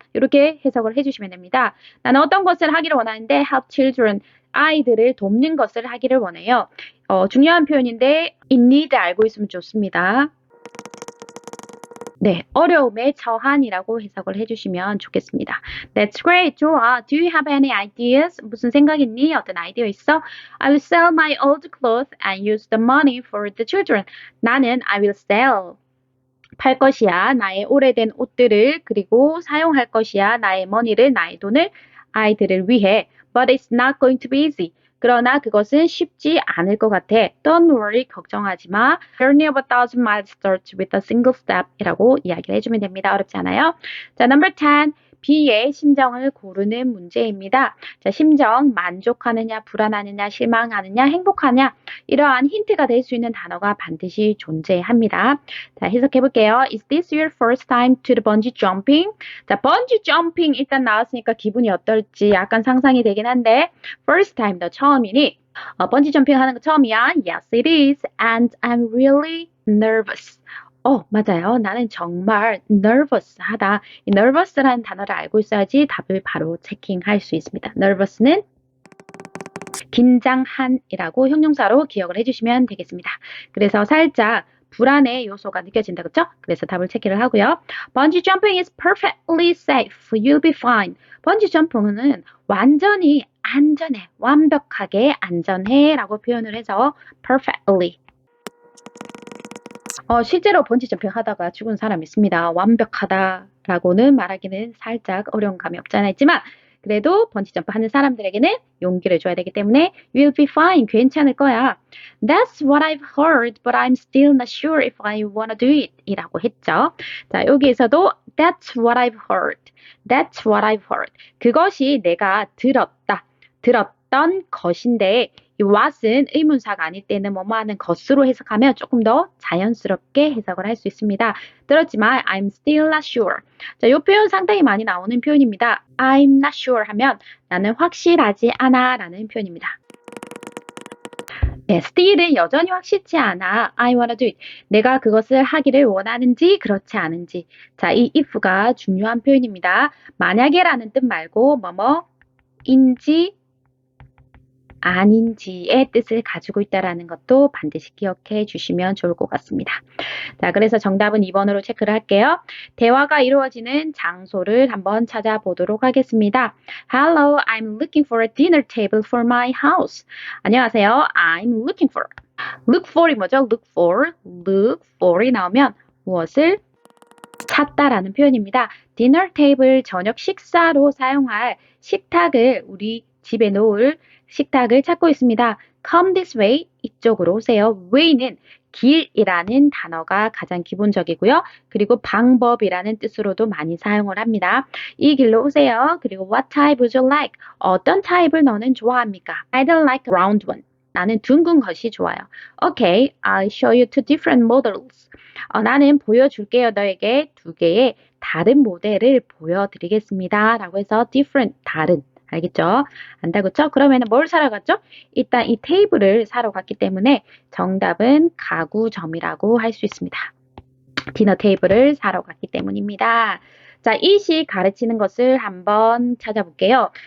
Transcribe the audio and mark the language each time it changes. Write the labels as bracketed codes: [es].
[ko] 이렇게 해석을 해주시면 됩니다. 나는 어떤 것을 하기를 원하는데 [en] help children, [ko] 아이들을 돕는 것을 하기를 원해요. 중요한 표현인데 in need 알고 있으면 좋습니다. 네, 어려움에 처한이라고 해석을 해주시면 좋겠습니다. [en] That's great, [ko] 좋아. [en] Do you have any ideas? [ko] 무슨 생각 있니? 어떤 아이디어 있어? [en] I will sell my old clothes and use the money for the children. 나는 I will sell. [ko] 팔 것이야. 나의 오래된 옷들을 그리고 사용할 것이야. 나의 money를, 나의 돈을 아이들을 위해. [en] But it's not going to be easy. [ko] 그러나 그것은 쉽지 않을 것 같아. [en] Don't worry, [ko] 걱정하지 마. [en] Journey of 1,000 miles starts with a single step [ko] 이라고 이야기를 해주면 됩니다. 어렵지 않아요? 자, number 10. B의 심정을 고르는 문제입니다. 자, 심정, 만족하느냐, 불안하느냐, 실망하느냐, 행복하냐 이러한 힌트가 될 수 있는 단어가 반드시 존재합니다. 자, 해석해 볼게요. [en] Is this your first time to the bungee jumping? [ko] 자, bungee jumping 일단 나왔으니까 기분이 어떨지 약간 상상이 되긴 한데 [en] first time, [ko] 너 처음이니? 번지 점핑 하는 거 처음이야? [en] Yes, it is. And I'm really nervous. [ko] 맞아요. 나는 정말 nervous하다. 이 nervous라는 단어를 알고 있어야지 답을 바로 체킹할 수 있습니다. nervous는 긴장한이라고 형용사로 기억을 해주시면 되겠습니다. 그래서 살짝 불안의 요소가 느껴진다, 그렇죠? 그래서 답을 체크를 하고요. [en] Bungee jumping is perfectly safe. You'll be fine. [ko] 번지 점프는 완전히 안전해, 완벽하게 안전해 라고 표현을 해서 perfectly. 실제로 번지 점핑 하다가 죽은 사람이 있습니다. 완벽하다라고는 말하기는 살짝 어려운 감이 없지 않아 있지만 그래도 번지 점프 하는 사람들에게는 용기를 줘야 되기 때문에 [en] you'll be fine, [ko] 괜찮을 거야. [en] That's what I've heard, but I'm still not sure if I wanna do it [ko] 이라고 했죠. 자, 여기에서도 [en] that's what I've heard, that's what I've heard. [ko] 그것이 내가 들었던 것인데 이 what은 의문사가 아닐 때는 뭐뭐 하는 것으로 해석하면 조금 더 자연스럽게 해석을 할 수 있습니다. 들었지만 [en] I'm still not sure. [ko] 자, 이 표현 상당히 많이 나오는 표현입니다. I'm not sure 하면 나는 확실하지 않아 라는 표현입니다. 네, still은 여전히 확실치 않아. [en] I wanna do it. [ko] 내가 그것을 하기를 원하는지 그렇지 않은지. 자, 이 if가 중요한 표현입니다. 만약에라는 뜻 말고 뭐뭐인지 아닌지의 뜻을 가지고 있다는 것도 반드시 기억해 주시면 좋을 것 같습니다. 자, 그래서 정답은 2번으로 체크를 할게요. 대화가 이루어지는 장소를 한번 찾아보도록 하겠습니다. [en] Hello, I'm looking for a dinner table for my house. [ko] 안녕하세요. [en] I'm looking for. [ko] Look for이 뭐죠? Look for이 나오면 무엇을 찾다라는 표현입니다. 디너 테이블, 저녁 식사로 사용할 식탁을 우리 집에 놓을 식탁을 찾고 있습니다. [en] Come this way, [ko] 이쪽으로 오세요. way는 길이라는 단어가 가장 기본적이고요. 그리고 방법이라는 뜻으로도 많이 사용을 합니다. 이 길로 오세요. [en] 그리고 what type would you like? [ko] 어떤 타입을 너는 좋아합니까? [en] I don't like round one. [ko] 나는 둥근 것이 좋아요. [en] Okay, I'll show you two different models. [ko] 나는 보여줄게요. 너에게 두 개의 다른 모델을 보여드리겠습니다. 라고 해서 different, 다른. 알겠죠? 안다그쵸? 그러면 뭘 사러 갔죠? 일단 이 테이블을 사러 갔기 때문에 정답은 가구점이라고 할 수 있습니다. 디너 테이블을 사러 갔기 때문입니다. 자, it이 가르치는 것을 한번 찾아볼게요.